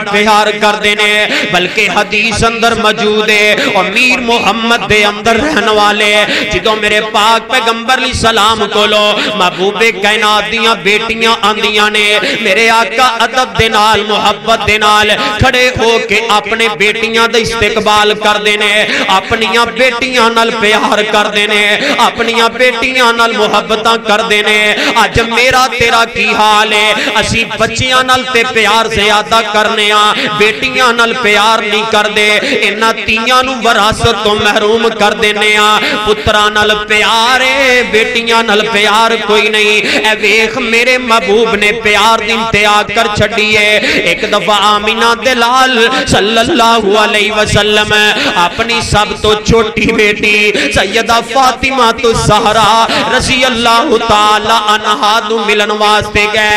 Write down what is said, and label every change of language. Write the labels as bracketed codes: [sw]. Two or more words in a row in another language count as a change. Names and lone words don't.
[pa] پیار کر دینے، بلکہ حدیث اندر موجود ہے امیر محمد دے اندر رہن والے جدوں میرے پاک پیغمبر [ar] علیہ السلام [pa] کولو محبوب کائنات دیاں بیٹیاں آندیاں نے، میرے آقا ادب دے نال محبت دے نال کھڑے ہو کے اپنے بیٹیاں دا استقبال کر دینے، اپنیاں بیٹیاں نال پیار کر دینے، اپنیاں بیٹیاں نال محبتاں کر دینے۔ آج میرا تیرا کی حال ہے، اسی بچیاں نال تے پیار زیادہ کرنے ہاں، بیٹیاں نال پیار نہیں کر دے، انہاں تیاں نو وراثت تو محروم کر دینے ہاں۔ پتراں نال پیار ہے، بیٹیاں نال پیار کوئی نہیں۔ اے ویکھ میرے محبوب نے پیار دی انتہا کر چھڑی ہے۔ ایک دفعہ آمینہ دلال [ar] صلی اللہ علیہ وسلم [pa] اپنی سب تو چھوٹی بیٹی سیدہ فاطمہ الزہرا [ar] رضی اللہ تعالی عنہا [pa] نو ملن واسطے گئے.